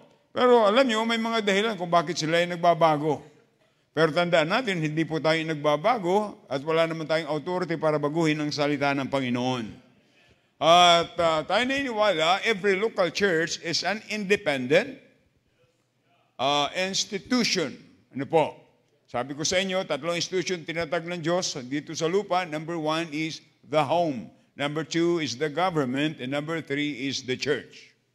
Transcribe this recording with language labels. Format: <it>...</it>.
<tl>Pero alam nyo, may mga dahilan kung bakit sila ay nagbabago. Pero tandaan natin, hindi po tayo nagbabago at wala naman tayong authority para baguhin ang salita ng Panginoon. At tayo naniniwala,</tl> <en>every local church is an independent institution.</en> <tl>Ano po? Sabi ko sa inyo, tatlong institution tinatag ng Diyos dito sa lupa.</tl> <en>Number 1 is the home. Number 2 is the government. And number 3 is the church.</en>